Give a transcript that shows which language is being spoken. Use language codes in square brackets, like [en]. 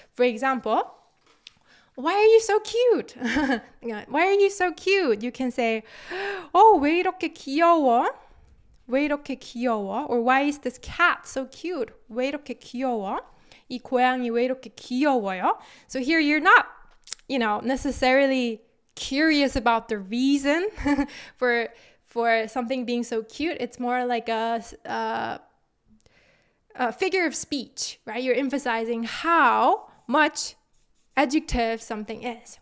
[en] For example, why are you so cute? Why are you so cute? You can say, oh, [ko] 왜 이렇게 귀여워? 왜 이렇게 귀여워? [en] Or why is this cat so cute? [ko] 왜 이렇게 귀여워? 이 고양이 왜 이렇게 귀여워요? [en] So here you're not, necessarily curious about the reason for something being so cute. It's more like a figure of speech, right? You're emphasizing how much adjective something is.